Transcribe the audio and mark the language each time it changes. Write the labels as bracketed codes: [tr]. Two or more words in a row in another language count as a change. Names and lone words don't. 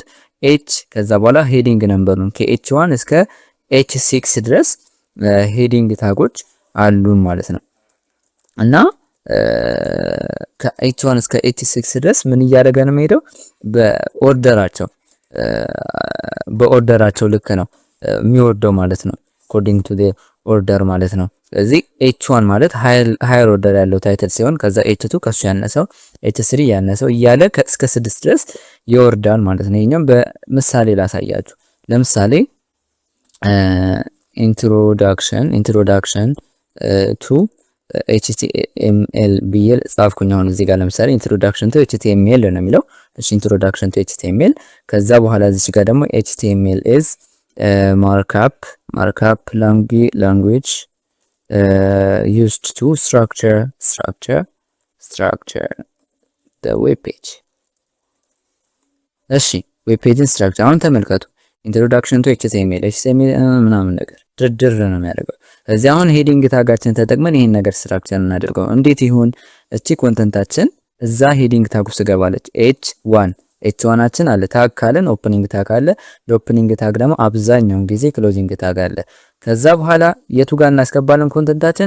[am] ኤች ከዛ በኋላ ሄዲንግ ነምበሩን ከኤች1 እስከ ኤች6 ድረስ ሄዲንግ ታጎች አሉን ማለት ነው። እና ከh1 እስከ h6 ድረስ ምን እያደረገ ነው የሚሄደው? በኦርደራቸው ልክ ነው የሚወርደው ማለት ነው። [en] according to the order [am] ማለት ነው። ስለዚህ h1 ማለት [en] higher order [am] ያለው ታይትል ሲሆን ከዛ h2 ከሱ ያነሰው h3 ያነሰው እያለ እስከ 6 ድረስ ይወርዳል ማለት ነው። ይሄኛው በምሳሌ ላሳያችሁ። ለምሳሌ [en] introduction to HTML [am] ብዬ ጻፍኩኝ። አሁን እዚህ ጋር ለምሳሌ [en] introduction to HTML [am] ነው የሚለው። እሺ [en] introduction to HTML። [am] ከዛ በኋላ እዚህ ጋር ደግሞ [en] HTML is markup language used to structure the web page። [am] እሺ ዌብ ፔጅን ስትራክቸር አሁን ተመልከቱ። [en] introduction to HTML [am] ምናምን ነገር ድርድር ነው የሚያደርገው። እዚህ አሁን ሄዲንግ ታጋችን ተጠቅመን ይሄን ነገር ስትራክቸር እናደርገው። እንዴት ይሁን? እቺ ኮንተንታችን እዛ [en] heading tag [am] ውስጥ ገባለች። h1አችን አለ ታግ ካለን [en] opening tag [am] አለ። ለኦፕኒንግ ታግ ደግሞ አብዛኛውን ጊዜ [en] closing tag [am] አለ። ከዛ በኋላ የቱ ጋር እናስገባለን ኮንተንታችን?